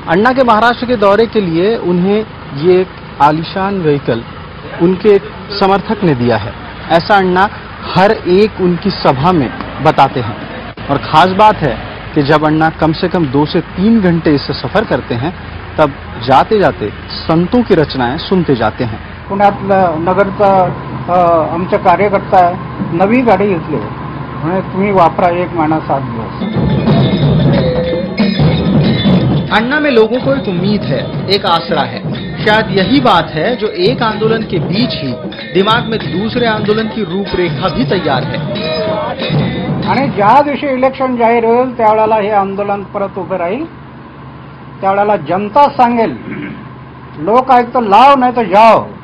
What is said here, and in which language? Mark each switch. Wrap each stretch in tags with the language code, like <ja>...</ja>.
<hi>अण्णा के महाराष्ट्र के दौरे के लिए उन्हें ये एक आलीशान व्हीकल उनके एक समर्थक ने दिया है। ऐसा अण्णा हर एक उनकी सभा में बताते हैं। और खास बात है कि जब अण्णा कम से कम 2 से 3 घंटे इससे सफर करते हैं तब जाते जाते संतों की रचनाएं सुनते जाते हैं।</hi> <mr>पुण्यातलं नगरचा आमचा कार्यकर्ता आहे, नवी गाडी घेतली म्हणजे तुम्ही वापरा 1 महिना 7 दिवस।</mr> <hi>अण्णा में लोगों को एक उम्मीद है, एक आसरा है। शायद यही बात है जो एक आंदोलन के बीच ही दिमाग में दूसरे आंदोलन की रूपरेखा भी तैयार है।</hi> <mr>आणि ज्या दिवशी इलेक्शन जाहीर होईल त्यावेळेला हे आंदोलन परत उभे राहील, त्यावेळेला जनता सांगेल लोकायुक्त लाव नाही तर जाओ।</mr>